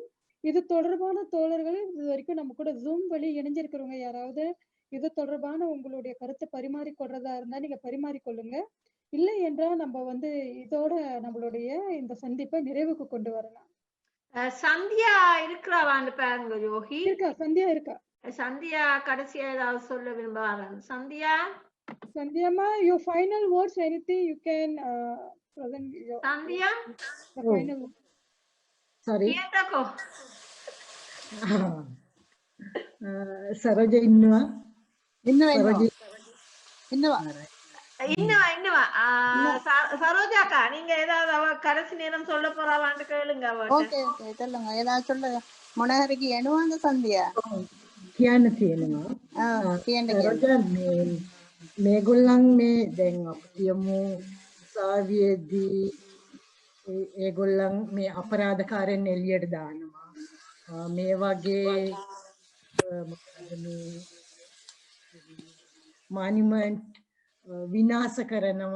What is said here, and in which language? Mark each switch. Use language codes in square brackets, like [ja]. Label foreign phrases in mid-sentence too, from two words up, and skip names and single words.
[ta] இது தொடர்பான தோழர்கள் இது வரைக்கும் நம்ம கூட ஜூம் வழி இணைஞ்சிருக்கிறவங்க யாராவது இது தொடர்பான உங்களுடைய கருத்தை பரிமாறிக்கொள்றதா இருந்தா நீங்க பரிமாறிக்கொள்ளுங்க. இல்லை என்றால் நம்ம வந்து இதோட நம்மளுடைய இந்த சந்திப்பை நிறைவுக்கு கொண்டு வரலாம். சந்தியா இருக்கிறாவான்னு பாருங்க யோகி. இருக்கா? சந்தியா இருக்கா? சந்தியா கடைசியா ஏதாவது சொல்ல விரும்புவாங்க? சந்தியாமா, [en] your final words, anything you can present your Sandhya final sorry [si] කියන්නකෝ. සරෝජ ඉන්නවා [ta] சரோஜாக்கா, நீங்க ஏதாவது அவ கடைசி நேரம் சொல்ல போறாவான்னு கேளுங்க. ஓகே சொல்லுங்க, ஏதாவது சொல்லுங்க. [si] මොනහරි කියනවාද සන්දියා? කියන්න තියෙනවා. සරෝජා, මේගොල්ලන් මේ දැන් අපි කියමු උසාවියේදී ඒගොල්ලන් මේ අපරාධකාරයන් එළියට දානවා. මේ වගේ මොනියුමන්ට් විනාශ කරනවා.